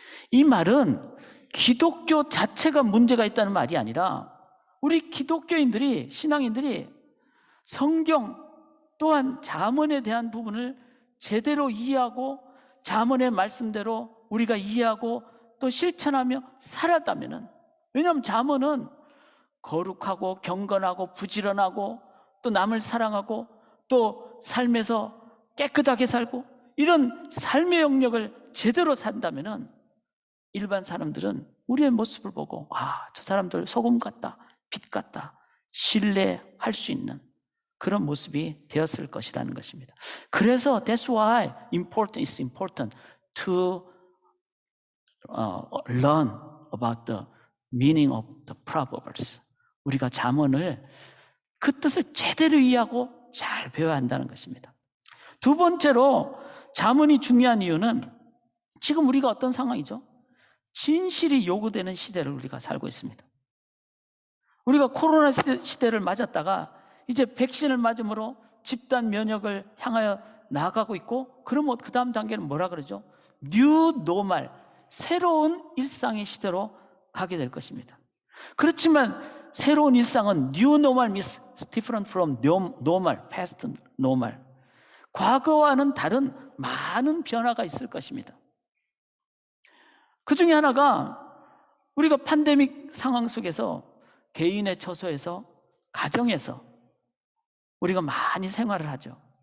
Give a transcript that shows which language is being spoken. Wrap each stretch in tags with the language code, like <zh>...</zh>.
<ko>이 말은 기독교 자체가 문제가 있다는 말이 아니라 우리 기독교인들이, 신앙인들이 성경 또한 잠언에 대한 부분을 제대로 이해하고 잠언의 말씀대로 우리가 이해하고 또 실천하며 살았다면은, 왜냐하면 잠언은 거룩하고 경건하고 부지런하고 또 남을 사랑하고 또 삶에서 깨끗하게 살고 이런 삶의 영역을 제대로 산다면은 일반 사람들은 우리의 모습을 보고 저 사람들 소금 같다, 빛 같다, 신뢰할 수 있는 그런 모습이 되었을 것이라는 것입니다. 그래서</ko> <en>that's why it's important to learn about the meaning of the proverbs.</en> <ko>우리가 잠언을 그 뜻을 제대로 이해하고 잘 배워야 한다는 것입니다. 두 번째로 잠언이 중요한 이유는 지금 우리가 어떤 상황이죠? 진실이 요구되는 시대를 우리가 살고 있습니다. 우리가 코로나 시대를 맞았다가 이제 백신을 맞음으로 집단 면역을 향하여 나아가고 있고, 그러면 그 다음 단계는 뭐라 그러죠? 뉴 노멀, 새로운 일상의 시대로 가게 될 것입니다. 그렇지만 새로운 일상은</ko> <en>new normal means different from normal, past normal.</en> <ko>과거와는 다른 많은 변화가 있을 것입니다. 그 중에 하나가 우리가 팬데믹 상황 속에서 개인의 처소에서, 가정에서 우리가 많이 생활을 하죠.</ko>